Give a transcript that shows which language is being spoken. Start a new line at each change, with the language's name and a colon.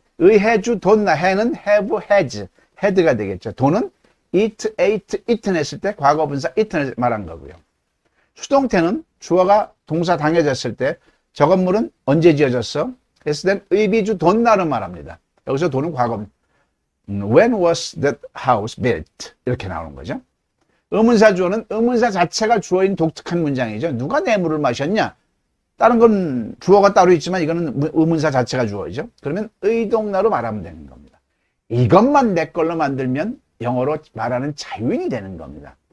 Korean: 의해주 돈나 해는 have, has, had가 되겠죠. 돈은 eat, ate, eaten 했을 때 과거분사 eaten을 말한 거고요. 수동태는 주어가 동사 당해졌을 때 저 건물은 언제 지어졌어? 했을 땐 의비주 돈나를 말합니다. 여기서 돈은 과거.
English: When was that house built?
Korean: 이렇게 나오는 거죠. 의문사 주어는 의문사 자체가 주어인 독특한 문장이죠. 누가 내 물을 마셨냐? 다른 건 주어가 따로 있지만 이거는 의문사 자체가 주어이죠. 그러면 의동나로 말하면 되는 겁니다. 이것만 내 걸로 만들면 영어로 말하는 자유인이 되는 겁니다.